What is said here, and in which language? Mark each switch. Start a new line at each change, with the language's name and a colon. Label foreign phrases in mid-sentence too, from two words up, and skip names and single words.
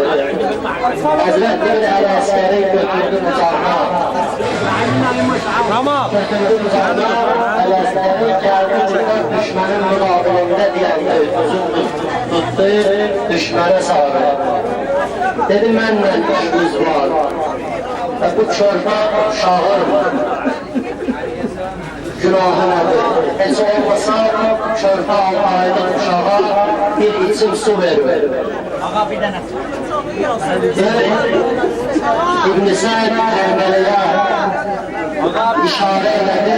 Turkish: Hazretleri Aleyhisselam'ı götürdü kucağına. Tamam. Götürdü kucağına. Aleyhisselam'ı geldi burada düşmanın mukabilinde diyendi. Tuttu, düşmana sardı.
Azerbaijani: Dedi mənlə işimiz var. Bu çorba uşağın günahı nədir? Heç olmasa çorba 6 aylıq uşağa bir içim su verir. İbn-i Səd Ərməliyə işarə elədi.